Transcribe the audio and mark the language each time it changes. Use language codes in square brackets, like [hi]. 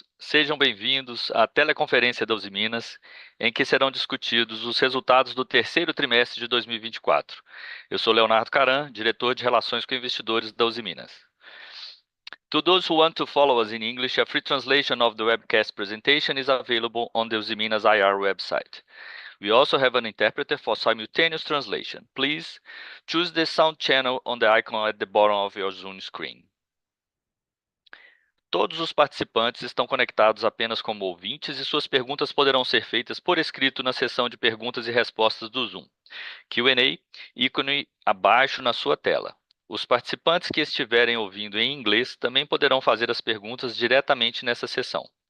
[pt] Sejam bem-vindos à teleconferência da Usiminas, em que serão discutidos os resultados do terceiro trimestre de 2024. Eu sou Leonardo Caran, diretor de Relações com Investidores da Usiminas. [en] To those who want to follow us in English, a free translation of the webcast presentation is available on the Usiminas IR website. We also have an interpreter for simultaneous translation. Please choose the sound channel on the icon at the bottom of your Zoom screen. [pt] Todos os participantes estão conectados apenas como ouvintes e suas perguntas poderão ser feitas por escrito na seção de perguntas e respostas do Zoom. Q&A, ícone abaixo na sua tela. Os participantes que estiverem ouvindo em inglês também poderão fazer as perguntas diretamente nessa seção.